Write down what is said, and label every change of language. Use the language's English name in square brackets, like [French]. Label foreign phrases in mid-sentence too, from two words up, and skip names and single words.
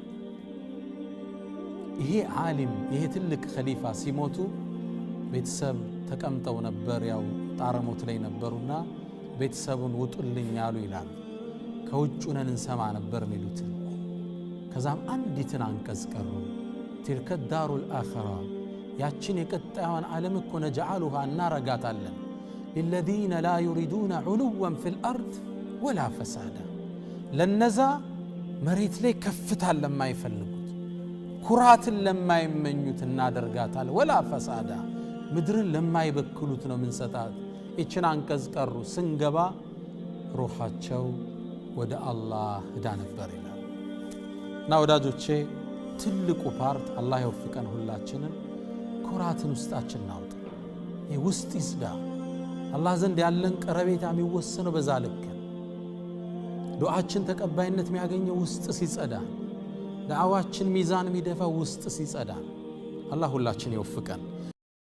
[Amharic] ይሄ ዓሊም ይሄ ትልቅ ኸሊፋ ሲሞቱ ቤተሰብ ተቀምጠው ነበር ያው ጣረሞት ላይ ነበሩና ቤተሰቡን ውጡልኝ ያሉ ይላል ከውጭ ነን እንሰማ ነበር ሚሉት ከዛም አንዲትን አንቀጽ ቀሩ [Arabic] تلك الدار الآخرة [Amharic] ያችን የቀጣዩን ዓለም እኮ ነጃሉሃ እናረጋታለን [Arabic] للذين لا يريدون علوا في الأرض ولا فسادا [Amharic] ለነዛ መሬት ላይ ከፍታን ለማይፈልጉት ኩራትን ለማይመኙት እናደርጋታል [Arabic] ولا فسادا [Amharic] ምድርን ለማይበክሉት ነው ምንሰጣት እቺን አንቀጽ ቀሩ ስንገባ ሩሃቸው ወደ አላህ ሄዳ ነበር ይላል እና ወዳጆቼ ትልቁ ፓርት አላህ ይወፍቀን ሁላችንን ኩራትን ውስጣችን ናውጥ ውስጥ ይስዳ አላህ ዘንድ ያለን ቀረቤታ የሚወሰነው በዛ ልክ ዱዓችን ተቀባይነት የሚያገኘው ውስጥ ሲጸዳ ዳዓዋችን ሚዛን የሚደፋው ውስጥ ሲጸዳ አላህ ሁላችን ይወፍቀን